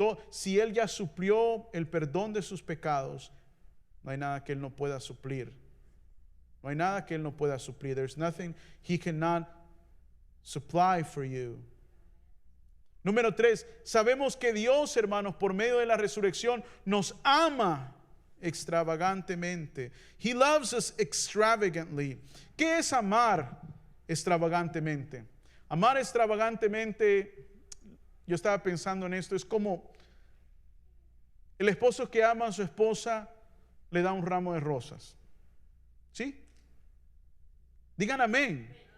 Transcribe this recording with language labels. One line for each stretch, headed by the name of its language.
Spanish: Si Él ya suplió el perdón de sus pecados, no hay nada que Él no pueda suplir. No hay nada que Él no pueda suplir.
English: There's nothing He cannot supply for you.
Spanish: Número 3, sabemos que Dios, hermanos, por medio de la resurrección, nos ama extravagantemente.
English: He loves us extravagantly.
Spanish: ¿Qué es amar extravagantemente? Amar extravagantemente, yo estaba pensando en esto, es como el esposo que ama a su esposa le da un ramo de rosas. ¿Sí? Digan amén.